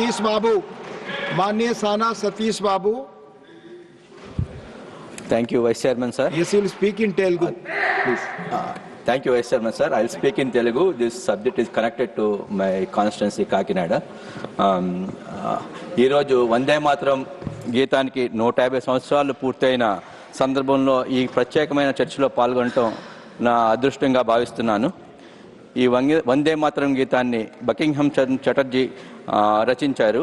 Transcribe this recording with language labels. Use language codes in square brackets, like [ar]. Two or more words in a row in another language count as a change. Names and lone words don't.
[hi] सतीश बाबू, माननीय साना सतीश बाबू. [en] Thank you, Vice Chairman, sir. Yes, you will speak in Telugu, please. Thank you, Vice Chairman, sir. I'll speak in Telugu. This subject is connected to my constituency, Kakinada. [te] ఈ రోజు వందే మాతరం గీతానికి 150 సంవత్సరాలు పూర్తయిన సందర్భంలో ఈ ప్రత్యేకమైన చర్చలో పాల్గొనడం నా అదృష్టంగా భావిస్తున్నాను. ఈ వందే మాతరం గీతాన్ని బకింగ్హామ్ చటర్జీ రచించారు.